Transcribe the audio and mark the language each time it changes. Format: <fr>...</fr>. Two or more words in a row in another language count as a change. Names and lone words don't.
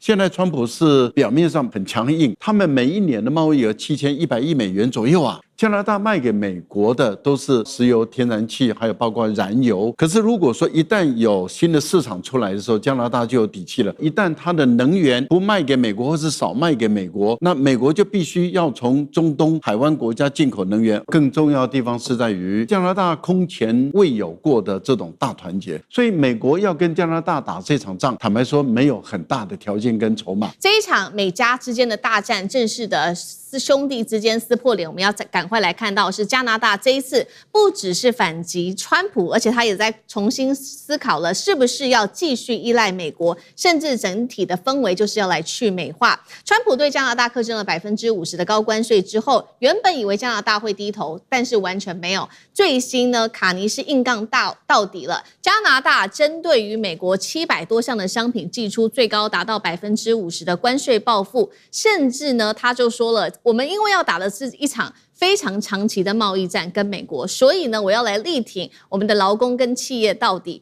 <zh>現在川普是表面上很強硬，他們每一年的貿易額7100億美元左右啊。加拿大賣給美國的都是石油、天然氣，還有包括燃油。可是如果說一旦有新的市場出來的時候，加拿大就有底氣了。一旦它的能源不賣給美國，或是少賣給美國，那美國就必須要從中東海灣國家進口能源。更重要的地方是在於加拿大空前未有過的這種大團結，所以美國要跟加拿大打這場仗，坦白說沒有很大的條件跟籌碼。這一場美加之間的大戰，正式的兄弟之間撕破臉，我們要趕快來看到是加拿大這一次不只是反擊川普，而且他也在重新思考了是不是要繼續依賴美國，甚至整體的氛圍就是要來去美化。川普對加拿大課徵了50%的高關稅之後，原本以為加拿大會低頭，但是完全沒有。最新呢，卡尼是硬槓到底了。加拿大針對於美國700多項的商品祭出最高達到50%的關稅報復，甚至呢，他就說了，我們因為要打的是一場非常長期的貿易戰跟美國，所以呢，我要來力挺我們的勞工跟企業到底。</zh>